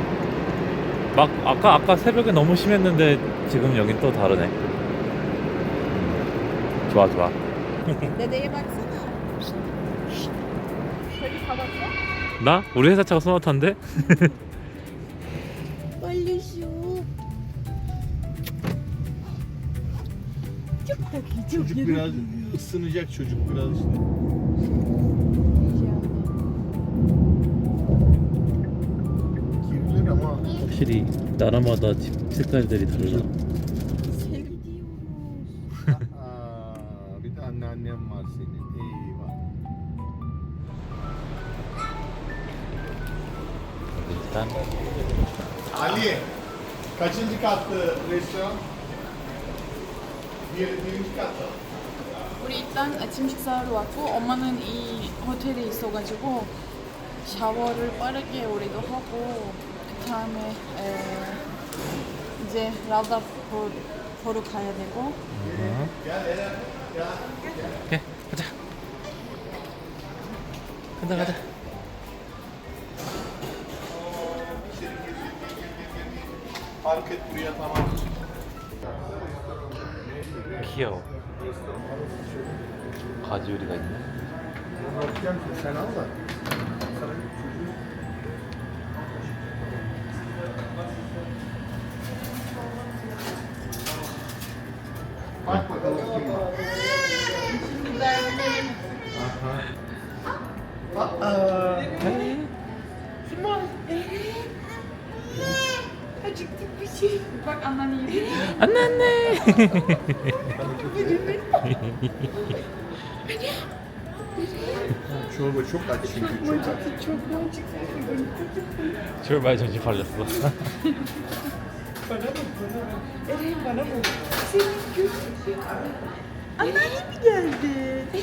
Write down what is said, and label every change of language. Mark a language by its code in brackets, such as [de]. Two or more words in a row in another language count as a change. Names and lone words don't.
[ko] 막 아까 새벽에 너무 심했는데 지금 여긴 또 다르네. 좋아 좋아. 내내에 baksana. 저기 가봤어? 나? 우리 회사 차가 소나타인데? 빨리 쉬어. [tr] Çok tatlı, çok Çocuk iyi. biraz ısınacak çocuk biraz işte. Kirliler ama [ko] 확실히 나라마다 집 색깔들이 달라. [tr] bir de anneannem var senin. Eyvah. [ko] 일단 [tr] Ali, kaçıncı kattı restoran? Birinci katta. [ko] 우리 일단 아침 식사하러 왔고 엄마는 이 호텔에 있어가지고 샤워를 빠르게 우리도 하고 그 다음에 이제 라우다 보러 가야 되고 오케이 가자. 가자. [tr] Park et buraya tamam. [ko] 귀여워. 가지 요리가 있네. [tr] Sen al da. Bak bakalım kim var. Bak anneanne yedi. [ko] 안나네. [tr] Çorba çok aç çünkü çok aç. [ko] 출발 정신 팔렸어. [tr] Anneanne mi geldi?